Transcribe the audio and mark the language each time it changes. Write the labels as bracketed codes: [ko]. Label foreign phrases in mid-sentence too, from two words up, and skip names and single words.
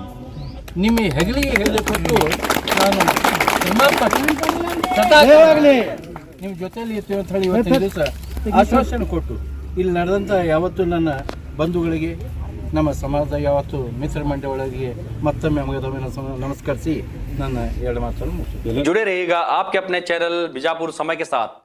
[kn] ನಿಮ್ಮ ಹೆಗಲಿಗೆ ಹೆಗಲಿ ಕೊಟ್ಟು ನಾನು ನಿಮ್ಮ ಜೊತೆಯಲ್ಲಿ ಇರ್ತೀವಿ ಅಂತ ಹೇಳಿ ಇವತ್ತಿನ ದಿವಸ ಆಶ್ವಾಸನೆ ಕೊಟ್ಟು ಇಲ್ಲಿ ನಡೆದಂಥ ಯಾವತ್ತು ನನ್ನ ಬಂಧುಗಳಿಗೆ, ನಮ್ಮ ಸಮಾಜದ ಯಾವತ್ತು ಮಿತ್ರ ಮಂಡಳಿಗೆ ಮತ್ತೊಮ್ಮೆ ನಮಸ್ಕರಿಸಿ ನನ್ನ ಎರಡು ಮಾತನ್ನು ಮುಗಿಸ್ತೇನೆ. [hi] जुड़े रहिएगा आपके अपने चैनल बीजापुर समय के साथ।